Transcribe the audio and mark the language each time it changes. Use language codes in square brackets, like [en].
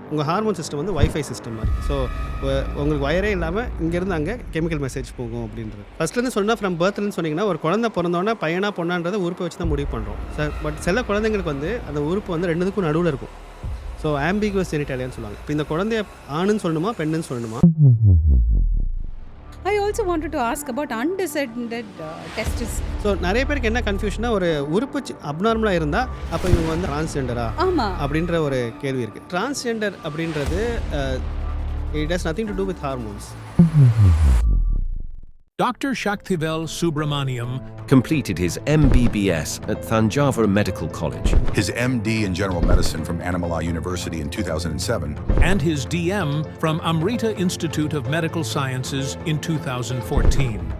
[ta] உங்கள் hormone system வந்து wifi system மாதிரி. ஸோ உங்களுக்கு வயரே இல்லாமல் இங்கேருந்து அங்கே கெமிக்கல் மெசேஜ் போகும் அப்படின்றது. ஃபஸ்ட்லேருந்து சொன்னால் ஃப்ரம் பர்த்லேருந்து சொன்னீங்கன்னா ஒரு குழந்தை பிறந்தோன்னா பையனா பொண்ணான்றதை உறுப்பை வச்சு தான் முடிவு பண்ணுறோம் சார். பட் சில குழந்தைங்களுக்கு வந்து அந்த உறுப்பு வந்து ரெண்டுத்துக்கும் நடுவில் இருக்கும். ஸோ ஆம்பிகுவஸ் ஜெனிட்டாலியான்னு சொல்லுவாங்க. இப்போ இந்த குழந்தைய ஆணுன்னு சொல்லணுமா பெண்ணுன்னு சொல்லணுமா? [en] I also wanted to ask about undescended testes. [ta] So நிறைய பேருக்கு என்ன கன்ஃபியூஷனாக ஒரு உறுப்பு அப்நார்மலாக இருந்தால் அப்போ இவங்க வந்து டிரான்ஸ்ஜெண்டரா ஆமாம், அப்படின்ற ஒரு கேள்வி இருக்குது. டிரான்ஸ்ஜெண்டர் அப்படின்றது [en] It has nothing to do with hormones. Dr. Shaktivel Subramaniam completed his MBBS at Thanjavur Medical College. His MD in General Medicine from Annamala University in 2007. and his DM from Amrita Institute of Medical Sciences in 2014.